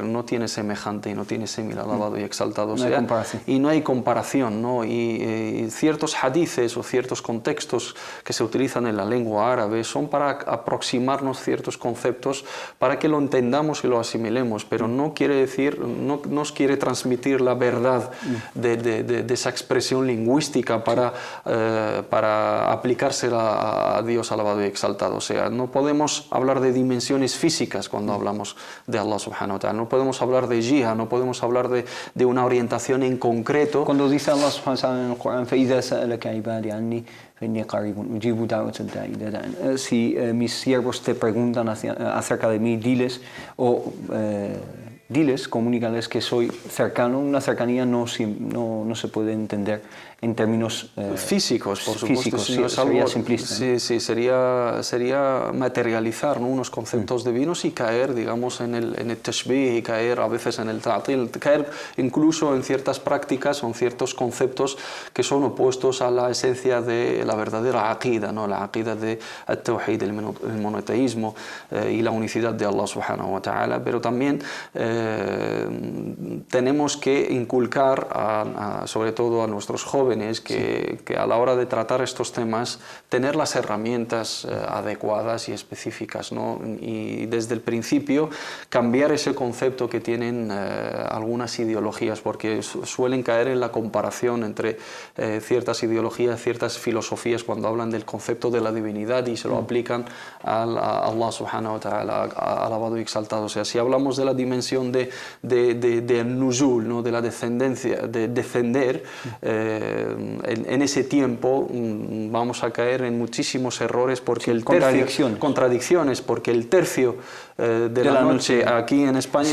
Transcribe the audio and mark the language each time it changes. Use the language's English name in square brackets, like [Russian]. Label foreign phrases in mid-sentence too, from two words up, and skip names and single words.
[Spanish] No tiene semejante y no tiene similar, alabado y exaltado sea. Y no hay comparación, ¿no? Y ciertos hadices o ciertos contextos que se utilizan en la lengua árabe son para aproximarnos ciertos conceptos, para que lo entendamos y lo asimilemos, pero no quiere decir, no nos quiere transmitir la verdad de esa expresión lingüística para aplicársela a Dios alabado y exaltado. O sea, no podemos hablar de dimensiones físicas cuando hablamos de Allah [Arabic] سبحانه وتعالى, [Spanish] no podemos hablar de jihad, no podemos hablar de una orientación en concreto. Cuando dice Allah [Arabic] سبحانه وتعالى [Spanish] en el Corán: [Arabic] فَإِذَا سَأَلَكَ عِبَادِي عَنِّي فَإِنِّي قَرِيبٌ أُجِيبُ دَعْوَةَ الدَّاعِ إِذَا دَعَانِ. [Spanish] Si mis siervos te preguntan acerca de mí, diles, comunícales que soy cercano. Una cercanía no se puede entender en términos físicos, por supuesto, físicos, si no es algo, sería simplista. Sí, sería materializar, ¿no?, unos conceptos divinos y caer, digamos, en el tashbih, y caer a veces en el ta'til, caer incluso en ciertas prácticas o en ciertos conceptos que son opuestos a la esencia de la verdadera aqida, ¿no?, la aqida de al-tawhid, el monoteísmo y la unicidad de Allah [Arabic] سبحانه وتعالى. [Spanish] Pero también tenemos que inculcar, sobre todo a nuestros jóvenes, que a la hora de tratar estos temas, tener las herramientas adecuadas y específicas, ¿no?, y desde el principio cambiar ese concepto que tienen algunas ideologías, porque suelen caer en la comparación entre ciertas ideologías, ciertas filosofías, cuando hablan del concepto de la divinidad y se lo aplican a Allah [Arabic] سبحانه وتعالى, [Spanish] alabado y exaltado. O sea, si hablamos de la dimensión de nuzul, ¿no?, de la descendencia, de descender, en ese tiempo vamos a caer en muchísimos errores, porque el tercio, contradicciones, porque el tercio de la noche aquí en España